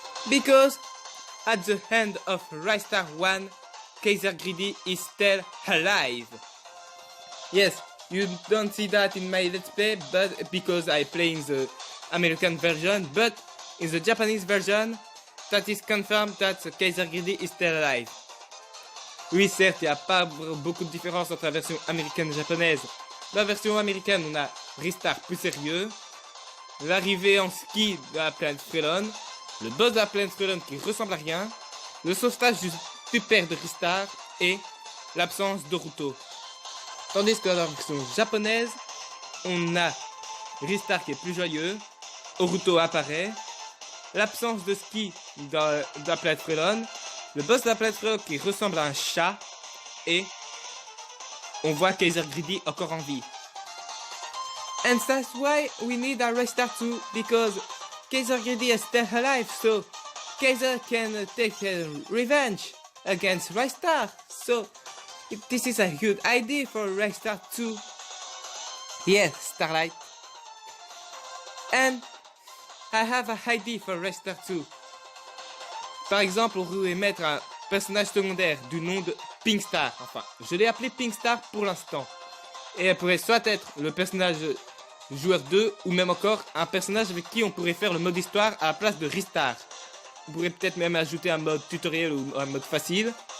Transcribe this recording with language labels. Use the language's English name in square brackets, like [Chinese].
[English] Because at the end of Ristar 1, Kaiser Greedy is still alive. Yes, you don't see that in my let's play, but because I play in the American version, but in the Japanese version, that is confirmed that Kaiser Greedy is still alive. [French] Oui, certes, il n'y a pas beaucoup de différence entre la version américaine et japonaise. La version américaine, on a Ristar plus sérieux, l'arrivée en ski de la planète Frelon, le boss de la planète Frelon qui ressemble à rien, le sauvetage du super de Ristar et l'absence d'Oruto. Tandis que dans la version japonaise, on a Ristar qui est plus joyeux, Oruto apparaît, l'absence de ski de la planète Frelon, le boss de la planète Frelon qui ressemble à un chat, et on voit Kaiser Greedy encore en vie. [English] And that's why we need a Ristar 2, because Kaiser Greedy is still alive, so Kaiser can take revenge against Ristar. So this is a good idea for Ristar 2. Yes, Starlight. And I have a idea for Ristar 2. [French] Par exemple, on pourrait mettre un personnage secondaire du nom de Pinkstar. Enfin, je l'ai appelé Pinkstar pour l'instant. Et elle pourrait soit être le personnage joueur 2, ou même encore un personnage avec qui on pourrait faire le mode histoire à la place de Ristar. On pourrait peut-être même ajouter un mode tutoriel ou un mode facile.